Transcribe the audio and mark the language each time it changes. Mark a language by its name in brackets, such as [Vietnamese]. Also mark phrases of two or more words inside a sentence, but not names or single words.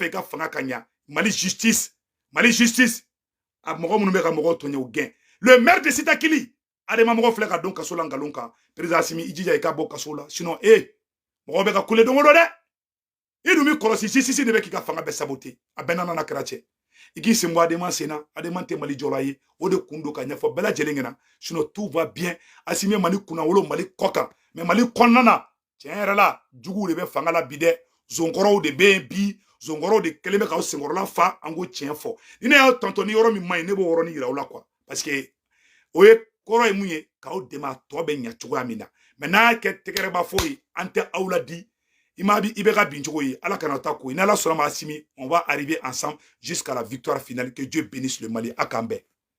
[Bambara] i ka fanga ka ɲa Mali justice a mɔgɔ minnu bɛ ka mɔgɔw tɔɲɛ o gɛn [French] le maire de [Bambara] Sitakili adama mɔgɔ filɛ ka don kaso la nkalon kan président Asimi i jija i ka bɔ kaso la sinon mɔgɔ bɛ ka kule don o don dɛ i dun bɛ kɔlɔsi sisi de bɛ k'i ka fanga bɛɛ saboter a bɛɛ n'a kɛra cɛ i k'i sen bɔ adama sen na adama tɛ Mali jɔla ye o de kun don ka ɲɛfɔ bɛɛ lajɛlen ɲɛna sinon [French] tout va [Bambara] bien Asimi ye Mali kunna wolo Mali kɔ kan mais Mali kɔnɔna na tiɲɛ yɛrɛ la juguw de bɛ fanga la bi dɛ zonkɔrɔw de bɛ yen bi zonkɔrɔw de kɛlen bɛ k'aw senkɔrɔla fa an ko tiɲɛ fɔ ni ne y'aw tɔntɔn ni yɔrɔ min man ɲi ne b'o yɔrɔnin yira aw la quoi parce que o ye kɔrɔ ye mun ye k'aw dɛmɛ a tɔ bɛ ɲɛ cogoya min na mais n'a y'a kɛ tɛgɛrɛba fɔ ye an tɛ aw la di i bɛ ka bin cogo ye ala kana taa ko ye n'ala sɔnna ma Asimi [French] on va arriver ensemble jusqu'à la victoire finale que Dieu bénisse le Mali [Bambara] a k'an bɛn